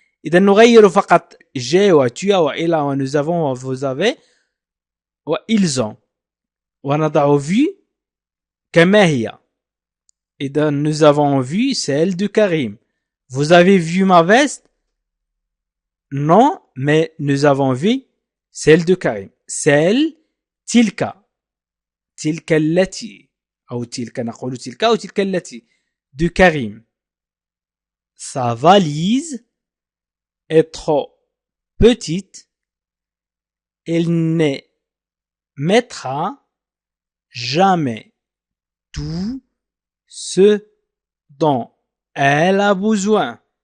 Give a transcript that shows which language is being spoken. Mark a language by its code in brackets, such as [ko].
[ar] إذا نغير فقط j'ai و tu as و il a و [fr] nous avons [ar] و [fr] vous avez [ar] و [fr] ils ont [ar] ونضع vu كما هي. إذا [fr] nous avons vu celle de Karim. Vous avez vu ma veste? Non, mais nous avons vu celle de Karim. [ar] celle تلك التي أو تلك نقول تلك أو تلك التي [fr] de Karim. Sa valise est trop petite. Elle ne mettra jamais tout ce dont elle a besoin.